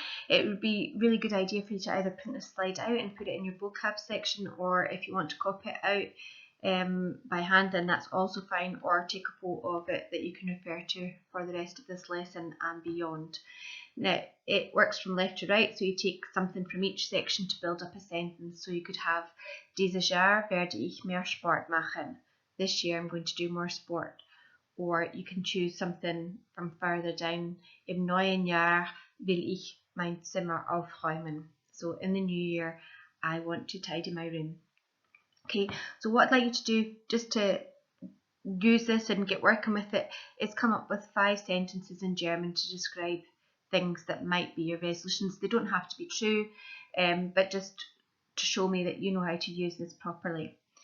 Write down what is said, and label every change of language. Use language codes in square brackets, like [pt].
[en] It would be a really good idea for you to either print this slide out and put it in your vocab section, or if you want to copy it out by hand, then that's also fine, or take a photo of it that you can refer to for the rest of this lesson and beyond. Now, it works from left to right, so you take something from each section to build up a sentence. So you could have, [de] dieses Jahr werde ich mehr Sport machen. [en] This year I'm going to do more sport. Or you can choose something from further down. [de] Im neuen Jahr will ich mein Zimmer aufräumen. [en] So in the new year, I want to tidy my room. Okay, so what I'd like you to do, just to use this and get working with it, is come up with 5 sentences in German to describe things that might be your resolutions. They don't have to be true, but just to show me that you know how to use this properly.